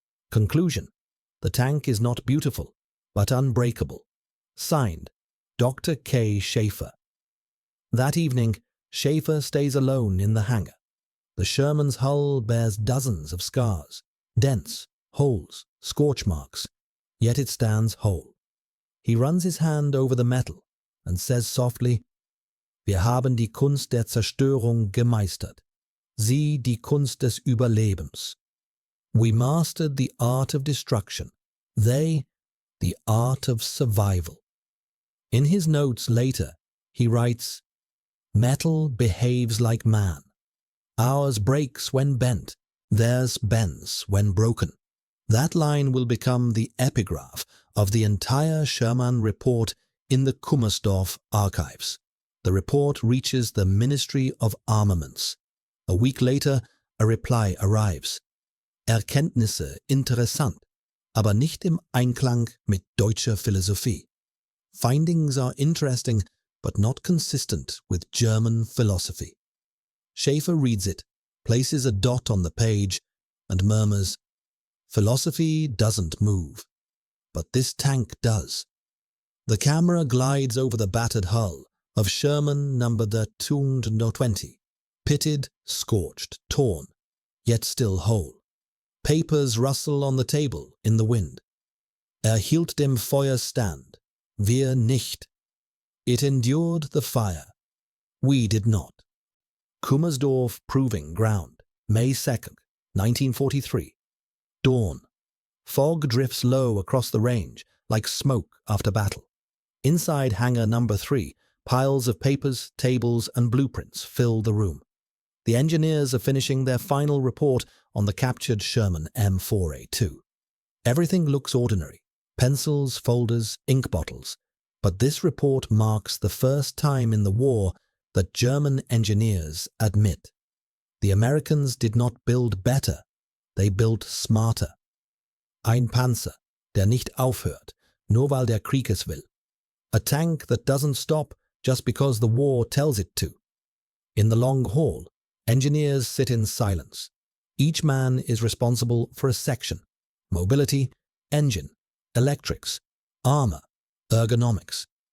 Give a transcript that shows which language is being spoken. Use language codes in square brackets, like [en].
[en] Conclusion, the tank is not beautiful, but unbreakable. Signed, Dr. K. Schaefer. That evening, Schaefer stays alone in the hangar. The Sherman's hull bears dozens of scars, dents, holes, scorch marks, yet it stands whole. He runs his hand over the metal and says softly, [de] "Wir haben die Kunst der Zerstörung gemeistert, Sie die Kunst des Überlebens." [en] We mastered the art of destruction, they the art of survival. In his notes later, he writes, "Metal behaves like man. Ours breaks when bent, theirs bends when broken." That line will become the epigraph of the entire Sherman report in the Kummersdorf archives. The report reaches the Ministry of Armaments. A week later, a reply arrives. [de] Erkenntnisse interessant, aber nicht im Einklang mit deutscher Philosophie. [en] Findings are interesting, but not consistent with German philosophy. Schaefer reads it, places a dot on the page, and murmurs, "Philosophy doesn't move, but this tank does." The camera glides over the battered hull of Sherman number 220, pitted, scorched, torn, yet still whole. Papers rustle on the table in the wind. [de] Hielt dem Feuer stand, wir nicht. [en] It endured the fire. We did not. Kummersdorf Proving Ground, May 2nd, 1943. Dawn. Fog drifts low across the range, like smoke after battle. Inside hangar number 3, piles of papers, tables, and blueprints fill the room. The engineers are finishing their final report on the captured Sherman M4A2. Everything looks ordinary: pencils, folders, ink bottles. But this report marks the first time in the war that German engineers admit the Americans did not build better, they built smarter. [de] Ein Panzer, der nicht aufhört, nur weil der Krieg es will. [en] A tank that doesn't stop just because the war tells it to. In the long haul, engineers sit in silence. Each man is responsible for a section: mobility, engine, electrics, armor, ergonomics.